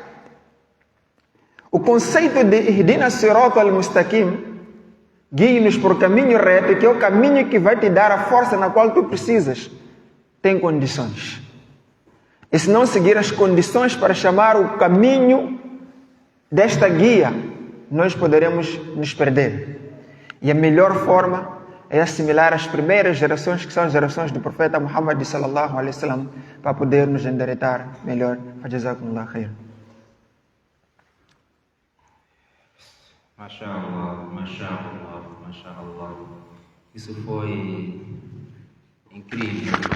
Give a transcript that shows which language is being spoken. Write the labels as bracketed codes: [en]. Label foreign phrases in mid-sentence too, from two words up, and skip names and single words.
[pt] O conceito de [ar] اهدنا الصراط المستقيم, [pt] guie-nos por caminho reto, que é o caminho que vai te dar a força na qual tu precisas, tem condições. E se não seguir as condições para chamar o caminho desta guia, nós poderemos nos perder. E a melhor forma é assimilar as primeiras gerações, que são as gerações do profeta Muhammad [ar] صلى الله عليه وسلم, [pt] para poder nos endireitar melhor. [ar] جزاكم الله خير. Mashallah, mashallah, mashallah. [pt] Isso foi incrível.